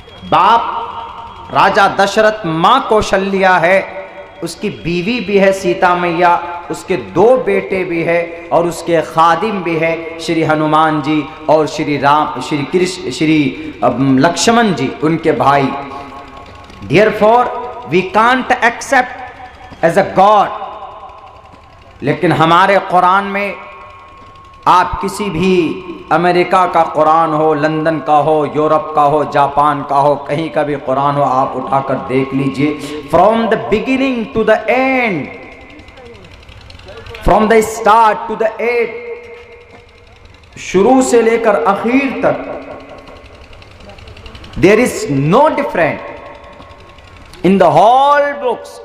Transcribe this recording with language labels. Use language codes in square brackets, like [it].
[hi] बाप राजा दशरथ, माँ कौशल्या है, उसकी बीवी भी है सीता मैया, उसके 2 बेटे भी है और उसके खादिम भी है श्री हनुमान जी और श्री राम, श्री कृष्ण, श्री लक्ष्मण जी, उनके भाई। [en] Therefore we can't accept as a God। [hi] लेकिन हमारे कुरान में आप किसी भी अमेरिका का कुरान हो, लंदन का हो, यूरोप का हो, जापान का हो, कहीं का भी कुरान हो, आप उठाकर देख लीजिए। [en] from the beginning to the end, from the start to the end, [hi] शुरू से लेकर आखिर तक, [en] There is no different in the whole books.